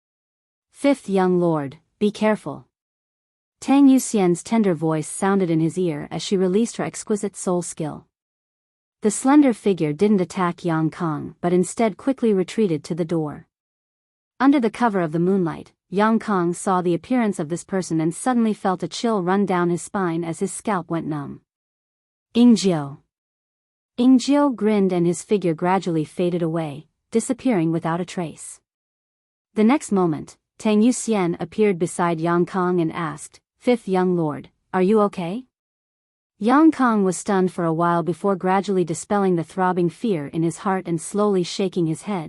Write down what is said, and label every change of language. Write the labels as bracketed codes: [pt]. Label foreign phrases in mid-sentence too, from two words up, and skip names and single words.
[en] "Fifth young lord, be careful." Tang Yuxian's tender voice sounded in his ear as she released her exquisite soul skill. The slender figure didn't attack Yang Kang but instead quickly retreated to the door. Under the cover of the moonlight, Yang Kang saw the appearance of this person and suddenly felt a chill run down his spine as his scalp went numb. Ying Jiao. Ying Jiao grinned and his figure gradually faded away, disappearing without a trace. The next moment, Tang Yuxian appeared beside Yang Kang and asked, "Fifth young lord, are you okay?" Yang Kang was stunned for a while before gradually dispelling the throbbing fear in his heart and slowly shaking his head.